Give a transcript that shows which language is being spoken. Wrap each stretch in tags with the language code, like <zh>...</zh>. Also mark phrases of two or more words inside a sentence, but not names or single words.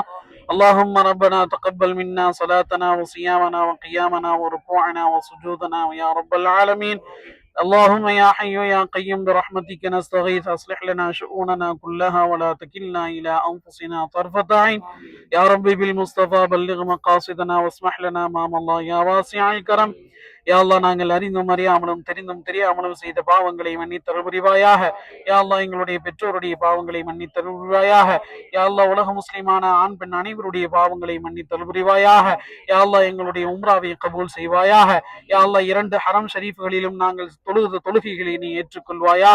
<ar>اللهم ربنا تقبل منا صلاتنا وصيامنا وقيامنا وركوعنا وسجودنا يا رب العالمين. اللهم يا حي يا قيوم برحمتك نستغيث أصلح لنا شؤوننا كلها ولا تكلنا إلى أنفسنا طرفة عين. يا ربي بالمصطفى بلغ مقاصدنا واسمح لنا أمام الله يا واسع الكرم.</ar> <ta>யா அல்லாஹ், நாங்கள் அறிந்தும் அறியாமலும் தெரிந்தும் தெரியாமலும் செய்த பாவங்களை மன்னித்தருள் புரிவாயாக. யா அல்லாஹ், எங்களுடைய பெற்றோருடைய பாவங்களை மன்னித்தருள் புரிவாயாக. யா அல்லாஹ், உலக முஸ்லிமான ஆண் பெண் அனைவருடைய பாவங்களை மன்னித்தருள் புரிவாயாக. யா அல்லாஹ், எங்களுடைய உம்ராவை கபூல் செய்வாயாக. யா அல்லாஹ், 2 ஹரம் ஷரீஃப்களிலும் நாங்கள் தொழுத தொழுகைகளை நீ ஏற்றுக்கொள்வாயாக.</ta>